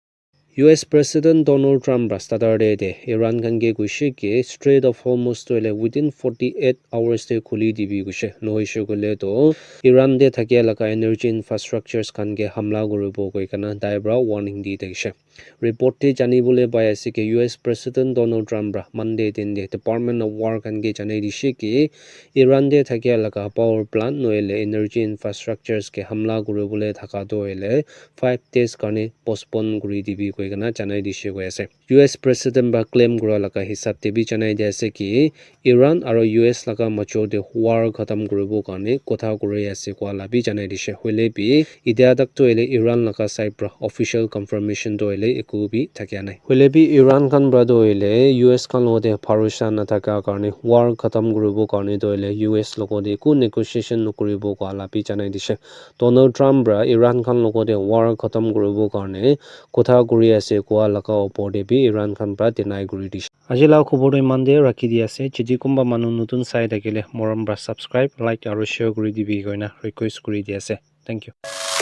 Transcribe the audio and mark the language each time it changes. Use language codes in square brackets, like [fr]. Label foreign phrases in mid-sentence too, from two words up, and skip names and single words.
[nag] US President Donald Trump Saturday de Iran kan ge guishe ki Strait of Hormuz toile [en] within 48 hours [nag] te khuli dibi guishe noishe gole to Iran de thakia laka [en] energy infrastructures [nag] kan ge hamla guribo koi kana daibra warning di deishe report te jani bole pai ase ki US President Donald Trump Monday din de Department of War kan ge janai dishe ki Iran de thakia laka [en] power plant [nag] noile [en] energy infrastructures [nag] ke hamla guribole thaka toile [en] 5 days [nag] kane postpone guri dibi kana janai dishe koi ase US president ba claim kura laka hisab te bi janai dia ase ki Iran aro US laka macho de war khatam kuribo kane kotha kuri ase kwa la bi janai dishe hoile bi idia tak to ele Iran laka side pra [en] official confirmation [nag] to ele eku bi thakya nai hoile bi Iran kan bra do ele US kan lo de bharosa na thaka karne war khatam kuribo karne to ele US logo de ku negotiation nokuribo kwa la bi janai dishe Donald Trump bra Iran kan logo de war khatam kuribo karne kotha kuri ase kwa laka opor de bi Iran kan pra deny kuri dishe ajila khobor de mande rakhi di ase chiji kumba manu nutun sai dakile moram bra subscribe like aro share kuri dibi koina request kuri di ase [en] thank you